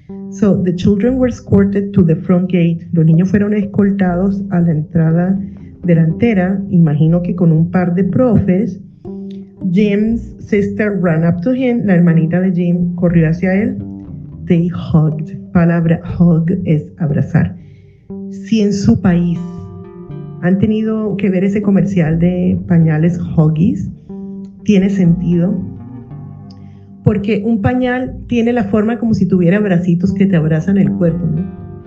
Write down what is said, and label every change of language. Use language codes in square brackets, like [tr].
[en] So the children were escorted to the front gate. [es] Los niños fueron escoltados a la entrada delantera, imagino que con un par de profes. [en] Jim's sister ran up to him. [es] La hermanita de Jim corrió hacia él. [en] They hugged. [es] Palabra hug es abrazar. Si en su país han tenido que ver ese comercial de pañales Huggies, tiene sentido, porque un pañal tiene la forma como si tuviera bracitos que te abrazan el cuerpo, ¿no?